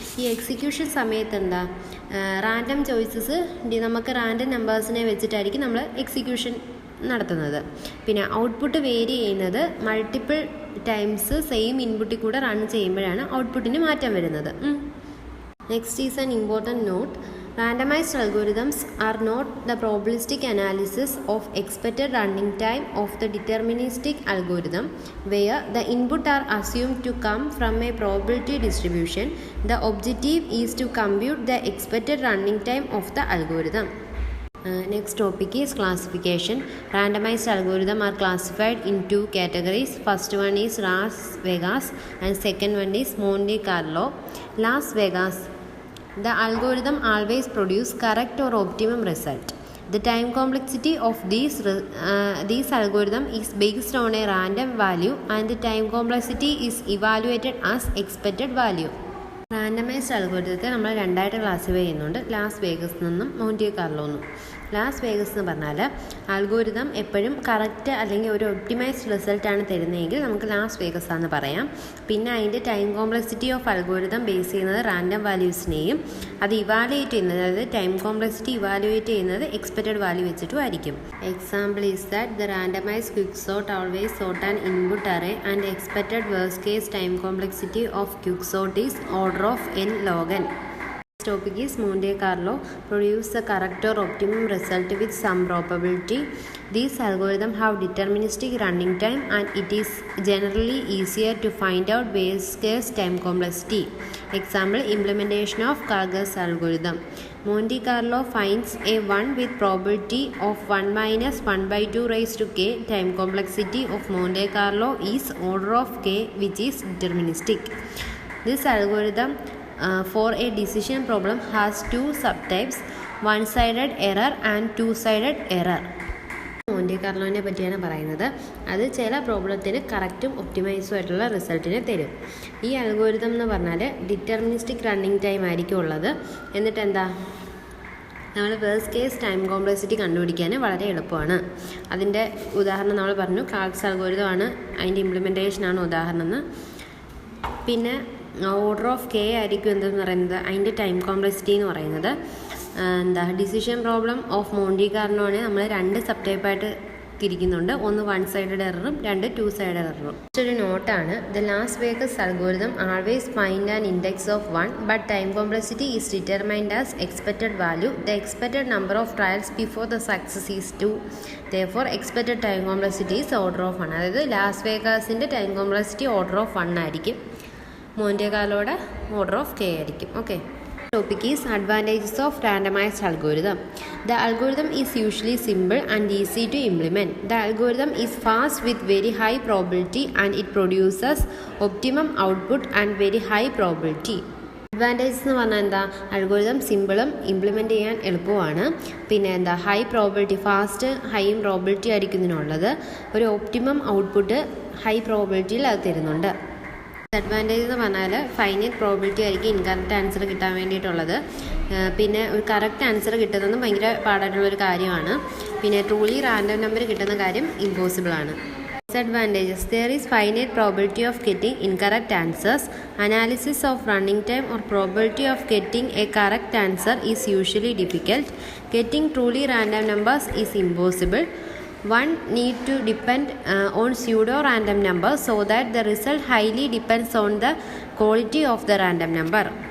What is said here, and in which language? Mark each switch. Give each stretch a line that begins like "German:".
Malayalam: ഈ എക്സിക്യൂഷൻ സമയത്ത് random choices നമുക്ക് റാൻഡം നമ്പേഴ്സിനെ വെച്ചിട്ടായിരിക്കും നമ്മൾ എക്സിക്യൂഷൻ നടത്തുന്നത്. പിന്നെ ഔട്ട്പുട്ട് വേരി ചെയ്യുന്നത് മൾട്ടിപ്പിൾ ടൈംസ് സെയിം ഇൻപുട്ടിൽ കൂടെ റൺ ചെയ്യുമ്പോഴാണ് ഔട്ട്പുട്ടിന് മാറ്റം വരുന്നത്.
English: Next is an important note. Randomized algorithms are not the probabilistic analysis of expected running time of the deterministic algorithm, where the input are assumed to come from a probability distribution. The objective is to compute the expected running time of the algorithm. Next topic is classification. Randomized algorithms are classified in two categories. First one is Las Vegas and second one is Monte Carlo. Las Vegas, the algorithm always produce correct or optimum result. The time complexity of these algorithm is based on a random value and the time complexity is evaluated as expected value.
Malayalam: Randomised അൽഗോരിതത്തെ നമ്മൾ രണ്ടായിട്ട് classify ചെയ്യുന്നുണ്ട്, Las Vegas നിന്നും മോണ്ടി Carlo എന്നും. Las Vegas എന്ന് പറഞ്ഞാൽ algorithm എപ്പോഴും correct അല്ലെങ്കിൽ ഒരു ഒപ്റ്റിമൈസ്ഡ് റിസൾട്ടാണ് തരുന്നതെങ്കിൽ നമുക്ക് ലാസ് വേഗസ് ആണെന്ന് പറയാം. പിന്നെ അതിൻ്റെ time complexity of algorithm base ചെയ്യുന്നത് റാൻഡം വാല്യൂസിനെയും അത് ഇവാലുവേറ്റ് ചെയ്യുന്നത്, അതായത് ടൈം കോംപ്ലക്സിറ്റി ഇവാലുവേറ്റ് ചെയ്യുന്നത് എക്സ്പെക്റ്റഡ് വാല്യൂ വെച്ചിട്ടും ആയിരിക്കും.
English: Example is that the randomized quicksort always sort an input array and expected worst case time complexity of quicksort is order of n log n. This topic is Monte Carlo produce the correct or optimum result with some probability. These algorithms have deterministic running time and it is generally easier to find out base case time complexity. Example, implementation of Kargas algorithm. Monte Carlo finds a 1 with probability of 1 minus 1 by 2 raised to k. Time complexity of Monte Carlo is order of k, which is deterministic. This algorithm for a decision problem has two subtypes, one-sided error and two-sided error.
Malayalam: മോണ്ടി കാർലോനെ പറ്റിയാണ് പറയുന്നത്. അത് ചില പ്രോബ്ലത്തിന് കറക്റ്റും ഒപ്റ്റിമൈസും ആയിട്ടുള്ള റിസൾട്ടിനെ തരും. ഈ algorithm എന്ന് പറഞ്ഞാൽ deterministic running time ആയിരിക്കും ഉള്ളത്. എന്നിട്ട് നമ്മൾ വേഴ്സ്റ്റ് കേസ് ടൈം കോംപ്ലക്സിറ്റി കണ്ടുപിടിക്കാൻ വളരെ എളുപ്പമാണ്. അതിൻ്റെ ഉദാഹരണം നമ്മൾ പറഞ്ഞു, കാൾസ് അൽഗോരിതം ആണ് അതിൻ്റെ ഇംപ്ലിമെൻറ്റേഷനാണ് ഉദാഹരണം എന്ന്. പിന്നെ ഓർഡർ ഓഫ് കെ ആയിരിക്കും എന്തെന്ന് പറയുന്നത് അതിൻ്റെ ടൈം കോംപ്ലക്സിറ്റി എന്ന് പറയുന്നത്. ഡിസിഷൻ പ്രോബ്ലം ഓഫ് മോണ്ടി കാർണോ ആണ് നമ്മൾ 2 സബ് ടൈപ്പായിട്ട് തിരിക്കുന്നുണ്ട്. ഒന്ന് 1 സൈഡഡ് എററും 2 2 സൈഡഡ് എററും. ഒരു നോട്ടാണ്,
English: The Las Vegas algorithm always find an index of 1 but time complexity is determined as expected value. The expected number of trials before the success is 2. therefore expected time complexity is order of 1.
Malayalam: അതായത് Las വേഗസിൻ്റെ time complexity order of 1 ആയിരിക്കും, Monte കാർലോയുടെ order of K ആയിരിക്കും. Okay.
English: Topic is advantages of randomized algorithm. The algorithm is usually simple and easy to implement. The algorithm is fast with very high probability and it produces optimum output and very high probability.
Malayalam: Advantages എന്ന് പറഞ്ഞാൽ എന്താ, algorithm സിമ്പിളും implement ചെയ്യാൻ എളുപ്പമാണ്. പിന്നെ എന്താ, high probability, fast ഹൈയും probability ആയിരിക്കും ഇതിനുള്ളത്. ഒരു ഒപ്റ്റിമം ഔട്ട്പുട്ട് ഹൈ പ്രോബിലിറ്റിയിൽ അത് തരുന്നുണ്ട്. ഡിസഡ്വാൻറ്റേജ് എന്ന് പറഞ്ഞാൽ ഫൈനൈറ്റ് പ്രോബിലിറ്റി ആയിരിക്കും ഇൻകറക്റ്റ് ആൻസർ കിട്ടാൻ വേണ്ടിയിട്ടുള്ളത്. പിന്നെ ഒരു കറക്റ്റ് ആൻസർ കിട്ടുന്നതും ഭയങ്കര പാടായിട്ടുള്ളൊരു കാര്യമാണ്. പിന്നെ ട്രൂലി റാൻഡം നമ്പർ കിട്ടുന്ന കാര്യം ഇമ്പോസിബിൾ ആണ്.
English: Disadvantages: there is finite probability of getting incorrect answers. Analysis of running time or probability of getting a correct answer is usually difficult. Getting truly random numbers is impossible. One need to depend on pseudo-random numbers so that the result highly depends on the quality of the random number.